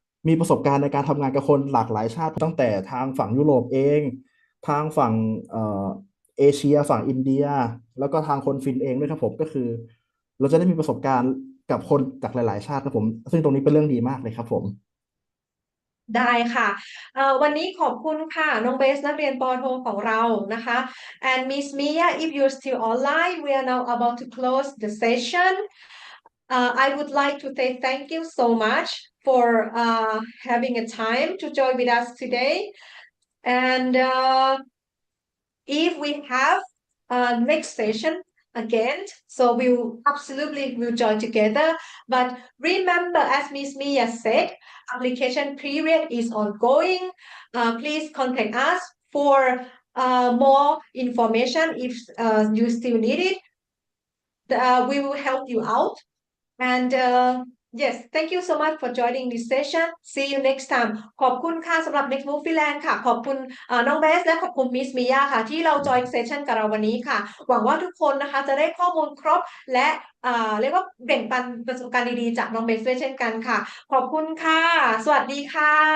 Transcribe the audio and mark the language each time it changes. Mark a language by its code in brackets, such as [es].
[th] มีประสบการณ์ในการทำงานกับคนหลากหลายชาติตั้งแต่ทางฝั่งยุโรปเองทางฝั่งเอเชียฝั่งอินเดียแล้วก็ทางคนฟินเองด้วยครับผมก็คือ เราจะได้มีประสบการณ์กับคนจากหลายๆชาติครับผมซึ่งตรงนี้เป็นเรื่องดีมากเลยครับผม ได้ค่ะวันนี้ขอบคุณค่ะน้องเบสนักเรียนปอโทของเรานะคะ [en] and Miss Mia if you're still online we are now about to close the session I would like to say thank you so much for having a time to join with us today and if we have next session again, so we'll absolutely will join together. But remember, as Miss Mia said, application period is ongoing. Please contact us for more information if you still need it. We will help you out. And yes, thank you so much for joining this session. See you next time. [th] ขอบคุณค่ะสำหรับ Next Move Finland ค่ะขอบคุณน้องเบสและขอบคุณมิสมิยาค่ะที่เรา join session กับเราวันนี้ค่ะหวังว่าทุกคนนะคะจะได้ข้อมูลครบและเรียกว่าแบ่งปันประสบการณ์ดีๆจากน้องเบสด้วยเช่นกันค่ะขอบคุณค่ะสวัสดีค่ะ